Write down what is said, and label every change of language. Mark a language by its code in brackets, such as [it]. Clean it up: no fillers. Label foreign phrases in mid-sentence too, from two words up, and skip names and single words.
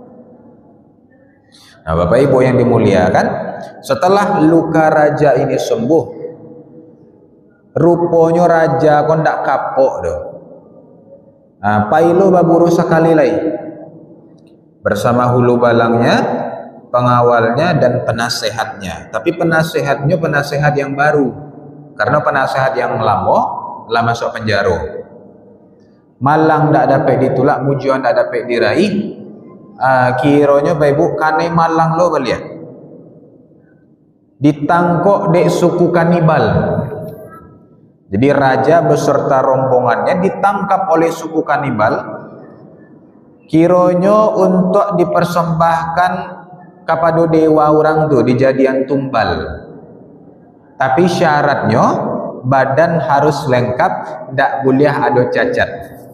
[id] Nah, Bapak Ibu yang dimuliakan, setelah luka raja ini sembuh, rupanya raja [min] kok ndak kapok doh. Nah, pailo baburu sekali lagi bersama hulu balangnya, pengawalnya dan penasehatnya. [id] Tapi penasehatnya penasehat yang baru, karena penasehat yang lama masuk penjara. [min] Malang ndak dapat ditulak, mujuan ndak dapat diraih. Kiranya Bapak Ibu, kane malang lo beliau ditangkok dek suku kanibal. [id] Jadi raja beserta rombongannya ditangkap oleh suku kanibal, kiranya untuk dipersembahkan kepada dewa orang tu, dijadian tumbal. Tapi syaratnya badan harus lengkap, tak boleh ada cacat.